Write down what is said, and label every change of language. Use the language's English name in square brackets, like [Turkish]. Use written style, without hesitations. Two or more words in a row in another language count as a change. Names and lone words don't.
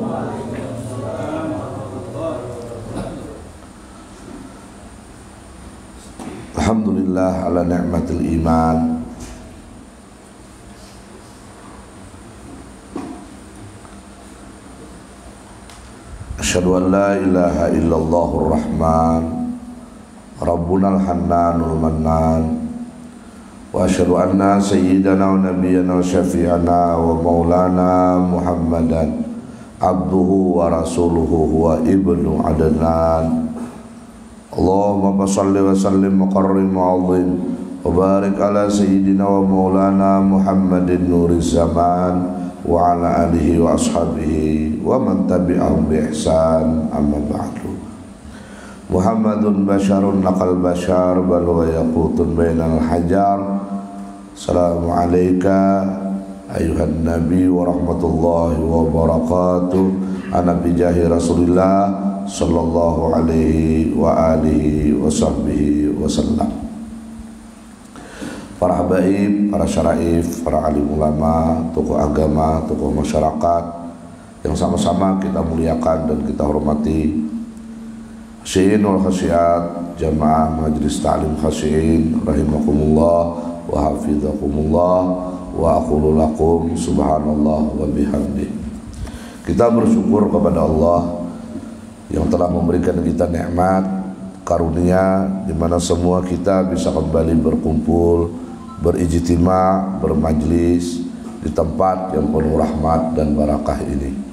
[Arabic] الحمد لله على نعمة الإيمان. أشهد أن لا إله إلا الله الرحمن ربنا الحنان المنان. وأشهد أن سيدنا ونبينا وشفيعنا ومولانا محمدا عبده ورسوله هو ابن عدنان. اللهم صل وسلم وكرم وعظم وبارك على سيدنا ومولانا محمد نور الزمان وعلى آله وأصحابه ومن تبعهم بإحسان أما بعد. محمد بشر لا كالبشر بل وياقوت بين الحجر. السلام عليك أيها النبي ورحمة الله وبركاته. أنا بجاه رسول الله صلى الله عليه وعلى آله وصحبه وسلم. [Indonesian] Para habaib, para syaraif, para alim ulama, tokoh agama, tokoh masyarakat yang sama-sama kita muliakan dan kita hormati. [Arabic] خاشعين والخاشعات جماعة مجلس تعليم خاشعين رحمكم الله وحفظكم الله وأقول لكم سبحان الله وبحمده. [Indonesian] Kita bersyukur kepada Allah yang telah memberikan kita nikmat karunia di mana semua kita bisa kembali berkumpul, berijtima, bermajlis di tempat yang penuh rahmat dan barakah ini.